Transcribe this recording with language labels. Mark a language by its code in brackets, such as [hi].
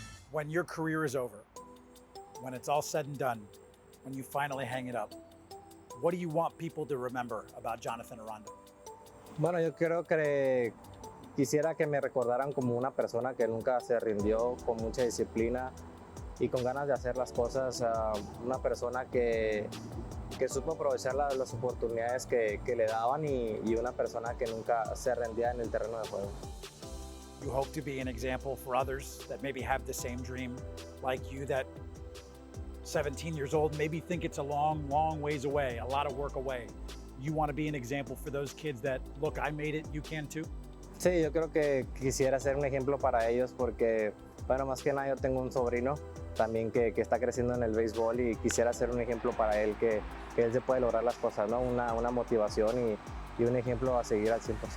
[en] When your career is over, when it's all said and done, when you finally hang it up, what do you want people to remember about Jonathan Aranda? [es] Bueno, yo creo que quisiera que me recordaran como una persona que nunca se rindió, con mucha disciplina y con ganas de hacer las cosas, una persona que supo aprovechar las oportunidades que le daban y una persona que nunca se rendía en el terreno de juego. [en] You hope to be an example for others that maybe have the same dream like you, that 17 years old, maybe think it's a long, long ways away, a lot of work away. You want to be an example for those kids that, look, I made it, you can too? [es] Sí, yo creo que quisiera ser un ejemplo para ellos porque, bueno, más que nada yo tengo un sobrino también que está creciendo en el béisbol y quisiera ser un ejemplo para él, que él se puede lograr las cosas, ¿no? Una motivación y un ejemplo a seguir al 100%.